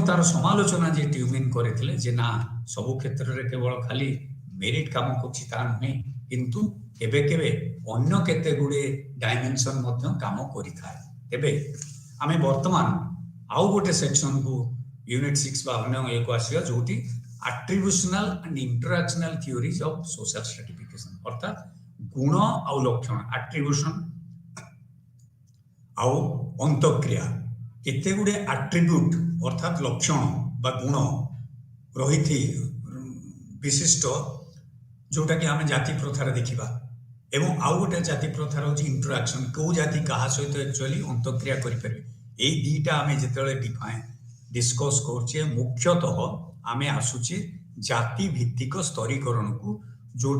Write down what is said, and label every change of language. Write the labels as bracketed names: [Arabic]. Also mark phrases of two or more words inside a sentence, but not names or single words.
[Odia] ତାର ସମାଲୋଚନା ଯେ ଟ୍ୟୁମେନ କରିଥିଲେ ଯେ ନା ସବୁ କ୍ଷେତ୍ରରେ କେବଳ ଖାଲି ମେରିଟ କାମ କରୁଛି ତାହା ନୁହେଁ କିନ୍ତୁ କେବେ କେବେ ଅନ୍ୟ କେତେ ଗୁଡ଼ିଏ ଡାଇମେନସନ ମଧ୍ୟ କାମ କରିଥାଏ ତେବେ ଆମେ ବର୍ତ୍ତମାନ ଆଉ ଗୋଟେ ସେକ୍ସନକୁ ୟୁନିଟ୍ 6 ବା ଅନ୍ୟ ଏକ ଆସିବା ଯୋଉଠି [English] attributional and interactional theories of social stratification [Odia] ଅର୍ଥାତ ଗୁଣ ଆଉ ଲକ୍ଷଣ ଆଟ୍ରିବ୍ୟୁସନ ଆଉ ଅନ୍ତକ୍ରିୟା କେତେ ଗୁଡ଼ିଏ ଆଟ୍ରିବ୍ୟୁଟ ଅର୍ଥାତ ଲକ୍ଷଣ ବା ଗୁଣ ରହିଛି ବିଶିଷ୍ଟ ଯୋଉଟା କି ଆମେ ଜାତି ପ୍ରଥାରେ ଦେଖିବା ଏବଂ ଆଉ ଗୋଟେ ଜାତି ପ୍ରଥାର ହେଉଛି ଇଣ୍ଟରାକ୍ସନ କେଉଁ ଜାତି କାହା ସହିତ ଆକ୍ଚୁଆଲି ଅନ୍ତକ୍ରିୟା କରିପାରିବେ ଏଇ ଦିଟା ଆମେ ଯେତେବେଳେ ଡିସ୍କସ୍ କରୁଛେ ମୁଖ୍ୟତଃ ଆମେ ଆସୁଛେ ଜାତି ଭିତ୍ତିକ ସ୍ତରୀକରଣକୁ ଯୋଉଟା